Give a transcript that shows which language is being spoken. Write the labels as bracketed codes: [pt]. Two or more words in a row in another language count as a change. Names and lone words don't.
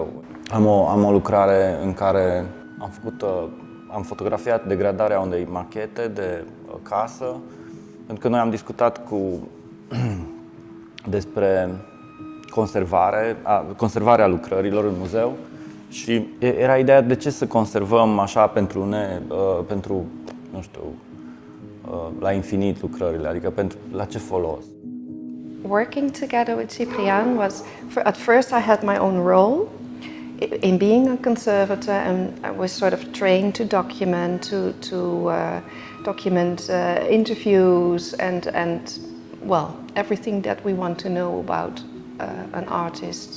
[ro] Am o lucrare în care am fotografiat degradarea unei machete de casă, pentru că noi am discutat despre conservarea lucrărilor în muzeu și era ideea de ce să conservăm așa pentru nu știu, la infinit lucrările, adică la ce folos. [en] Working together with Ciprian was, at first I had my own role in being a conservator, and I was sort of trained to document, document interviews and well, everything that we want to know about an artist.